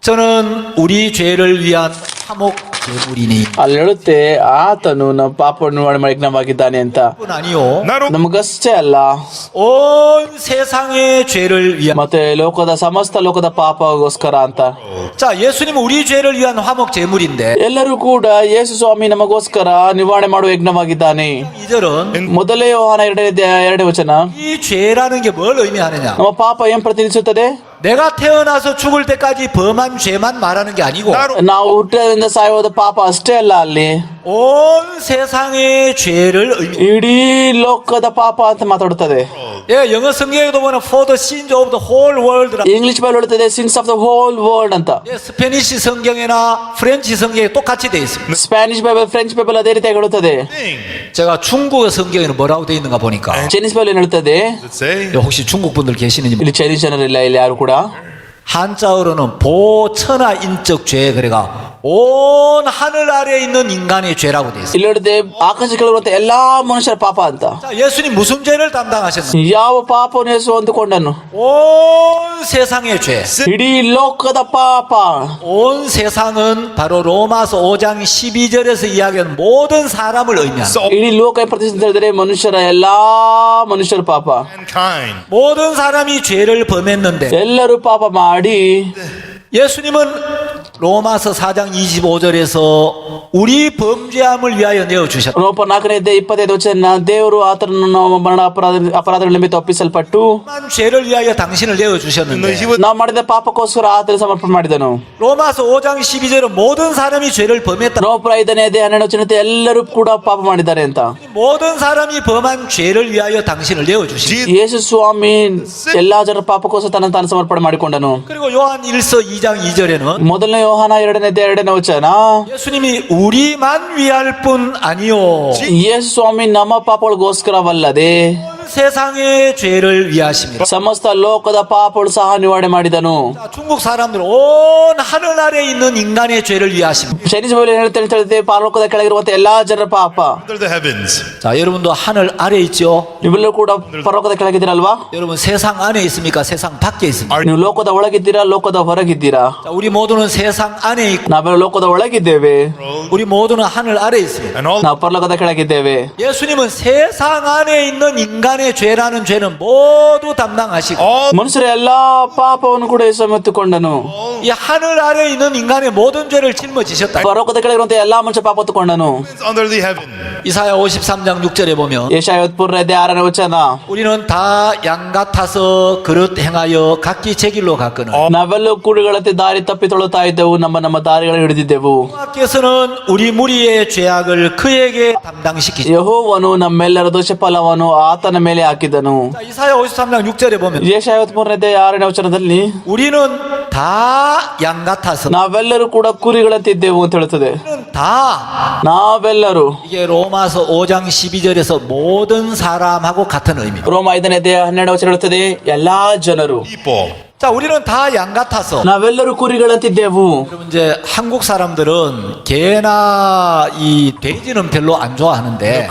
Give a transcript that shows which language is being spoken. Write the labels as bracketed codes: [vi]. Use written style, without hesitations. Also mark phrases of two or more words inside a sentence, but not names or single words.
[ko] 저는 우리 죄를 위한 화목 제물이니. [kn] ಅಲ್ಲಿ ಹೇಳುತ್ತೆ ಆತನು ನಮ್ಮ ಪಾಪವನ್ನು ನಿವಾರಣೆ ಮಾಡಿ ಯಜ್ಞವಾಗಿದ್ದಾನೆ ಅಂತ. [ko] 뿐 아니요. [en] Not only [kn] ನಮಗಷ್ಟೇ ಅಲ್ಲ, [ko] 온 세상의 죄를 위한. [kn] ಮತ್ತೆ ಸಮಸ್ತ ಲೋಕದ ಪಾಪಗೋಸ್ಕರ ಅಂತ. [ko] 자, 예수님은 우리 죄를 위한 화목 제물인데 [kn] ಎಲ್ಲರೂ ಕೂಡ ಯೇಸು ಸ್ವಾಮಿ ನಮಗೋಸ್ಕರ ನಿವಾರಣೆ ಮಾಡುವ ಯಜ್ಞವಾಗಿದ್ದಾನೆ. [ko] 2절은 [kn] ಮೊದಲೇ ಯೋಹಾನ 2ನೇ ವಚನ [ko] 이 죄라는 게 뭘 의미하느냐? [kn] ನಮ್ಮ ಪಾಪ ಏನ್ ಪ್ರತಿನಿಧಿಸುತ್ತದೆ? [ko] 내가 태어나서 죽을 때까지 범한 죄만 말하는 게 아니고 [kn] ನಾವು ಹುಟ್ಟಿದಿಂದ ಸಾಯೋದ ಪಾಪ ಅಷ್ಟೇ ಅಲ್ಲ, ಅಲ್ಲಿ [ko] 온 세상의 죄를 의미. [kn] ಇಡೀ ಲೋಕದ ಪಾಪ ಅಂತ ಮಾತಾಡುತ್ತದೆ. [ko] 예, 영어 성경에도 보면 [en] for the sins of the whole world. [kn] ಇಂಗ್ಲಿಷ್ ಬೈಬಲ್ ಹೇಳುತ್ತದೆ [en] sins of the whole world [kn] ಅಂತ. [ko] 예, 스페니시 성경이나 프렌치 성경에 똑같이 돼 있습니다. [en] Spanish Bible, French Bible [kn] ಅದೇ ರೀತಿಯಾಗಿ ಹೇಳುತ್ತದೆ. thing. [ko] 제가 중국어 성경에는 뭐라고 돼 있는가 보니까 [en] Chinese Bible [kn] ಏನ್ ಹೇಳ್ತದೆ? [en] Does it say? [ko] 혹시 중국 분들 계시는지 [kn] ಇಲ್ಲಿ ಚೈನೀಸ್ ಜನರಿಲ್ಲ ಇಲ್ಲಿ ಯಾರು ಕೂಡ. [ko] 한자어로는 보천하 인적 죄 그래가 온 하늘 아래에 있는 인간의 죄라고 돼 있어요. [kn] ಇಲ್ಲಿ ಹೇಳಿದೆ ಆಕಾಶ ಕೆಳಗಿರುವಂತ ಎಲ್ಲಾ ಮನುಷ್ಯರ ಪಾಪ ಅಂತ. [ko] 자, 예수님 무슨 죄를 담당하셨는지 [kn] ಯಾವ ಪಾಪವನ್ನು ಯೇಸು ಹೊಂದಿಕೊಂಡನು? [ko] 온 세상의 죄. [kn] ಇಡೀ ಲೋಕದ ಪಾಪ. [ko] 온 세상은 바로 로마서 5장 12절에서 이야기하는 모든 사람을 의미합니다. So [kn] ಇಡೀ ಲೋಕ ಪ್ರತಿನಿಧಿಸಿದ ಹೇಳಿದ್ರೆ ಮನುಷ್ಯರ ಎಲ್ಲಾ ಮನುಷ್ಯರ ಪಾಪ. mankind. [ko] 모든 사람이 죄를 범했는데 [kn] ಎಲ್ಲರೂ ಪಾಪ ಮಾಡಿ [ko] 예수님은 로마서 4장 25절에서 우리 범죄함을 위하여 내어주셨다. [kn] ರೋಮ 4:25 ವಚನ ದೇವರು ಆತನನ್ನು ಮರಣ ಅಪರಾಧಗಳ ನಿಮಿತ್ತ ಒಪ್ಪಿಸಲ್ಪಟ್ಟು [ko] 만 죄를 위하여 당신을 [en] No, he [ko] 내어주셨는데 was [kn] ನಾವು ಮಾಡಿದ ಪಾಪಕ್ಕೋಸ್ಕರ ಆತನ ಸಮರ್ಪಣೆ ಮಾಡಿದನು. [ko] 로마서 5장 12절은 모든 사람이 죄를 범했다. [kn] ರೋಮ 5:12 ವಚನ ಎಲ್ಲರೂ ಕೂಡ ಪಾಪ ಮಾಡಿದ್ದಾರೆ ಅಂತ. [ko] 모든 사람이 범한 죄를 위하여 당신을 내어주셨다. Jesus. [kn] ಯೇಸು ಸ್ವಾಮಿ ಎಲ್ಲಾ ಜನರ ಪಾಪಕ್ಕೋಸ್ಕರ ತಾನು ಸಮರ್ಪಣೆ ಮಾಡಿಕೊಂಡನು. [ko] 그리고 요한 1서 2장 2절에는 [kn] ಮೊದಲನೇ ಯೋಹಾನ 2:2 ವಚನ [ko] 예수님이 우리만 위할 뿐 아니요 [kn] ಯೇಸು ಸ್ವಾಮಿ ನಮ್ಮ ಪಾಪಗಳಿಗೋಸ್ಕರವಲ್ಲದೆ [ko] 온 세상의 죄를 위하십니다. [kn] ಸಮಸ್ತ ಲೋಕದ ಪಾಪಗಳು ಸಹ ನಿವಾರಣೆ ಮಾಡಿದನು. [ko] 자, 중국 사람들 온 하늘 아래에 있는 인간의 죄를 위하십니다. [en] Chinese Bible [kn] ಏನ್ ಹೇಳ್ತೇವೆ? ಪಾರಲೋಕದ ಕೆಳಗಿರುವಂತ ಎಲ್ಲಾ ಜನರ ಪಾಪ. [en] Under the heavens. [ko] 자, 여러분도 하늘 아래에 있죠? [kn] ನೀವೆಲ್ಲರೂ ಕೂಡ ಪರಲೋಕದ ಕೆಳಗಿದ್ದೀರಲ್ವಾ? [ko] 여러분 세상 안에 있습니까? 세상 밖에 있습니까? [kn] ನೀವು ಲೋಕದ ಒಳಗಿದ್ದೀರಾ, ಲೋಕದ ಹೊರಗಿದ್ದೀರಾ? [ko] 자, 우리 모두는 세상 안에 있고 [kn] ನಾವೆಲ್ಲ ಲೋಕದ ಒಳಗಿದ್ದೇವೆ, [ko] 우리 모두는 하늘 아래에 있습니다. [en] And all [kn] ನಾವು ಪರಲೋಕದ ಕೆಳಗಿದ್ದೇವೆ. [ko] 예수님은 세상 안에 있는 인간의 죄라는 죄는 모두 담당하시고 [kn] ಮನುಷ್ಯರ ಎಲ್ಲಾ ಪಾಪವನ್ನು ಕೂಡ ಯೇಸು ಹೊತ್ತುಕೊಂಡನು. [ko] 이 하늘 아래에 있는 인간의 모든 죄를 짊어지셨다. [kn] ಪರಲೋಕದ ಕೆಳಗಿರುವಂತ ಎಲ್ಲಾ ಮನುಷ್ಯ ಪಾಪ ಹೊತ್ತುಕೊಂಡನು. [en] under the heaven. [ko] 이사야 53장 6절에 보면 [kn] ಯೆಶಾಯ 53:6 ವಚನ [ko] 우리는 다 양 같아서 그릇 행하여 각기 제 길로 갔거늘 [kn] ನಾವೆಲ್ಲ ಕುರಿಗಳಂತೆ ದಾರಿ ತಪ್ಪಿ ತೊಳುತ್ತಾ ಇದ್ದೆವು, ನಮ್ಮ ದಾರಿಗಳನ್ನು ಹಿಡಿದಿದ್ದೆವು. [ko] 여호와께서는 우리 무리의 죄악을 그에게 담당시키시고 [kn] ಯೆಹೋವನು ನಮ್ಮೆಲ್ಲರ ದೋಷ ಫಲವನ್ನು ಆತನ ಮೇಲೆ ಹಾಕಿದನು. [ko] 자, 이사야 53장 6절에 보면 [kn] ಯೆಶಾಯ 53:6 ವಚನದಲ್ಲಿ [ko] 우리는 다 양 같아서 [kn] ನಾವೆಲ್ಲರೂ ಕೂಡ ಕುರಿಗಳಂತಿದ್ದೆವು ಅಂತ ಹೇಳುತ್ತದೆ. [ko] 우리는 다 [kn] ನಾವೆಲ್ಲರೂ [ko] 이게 로마서 5장 12절에서 모든 사람하고 같은 의미. [kn] ರೋಮ 5:12 ವಚನ ಹೇಳುತ್ತದೆ ಎಲ್ಲಾ ಜನರು. People. [ko] 자, 우리는 다 양 같아서 [kn] ನಾವೆಲ್ಲರೂ ಕುರಿಗಳಂತಿದ್ದೆವು. [ko] 여러분 이제 한국 사람들은 개나 이 돼지는 별로 안 좋아하는데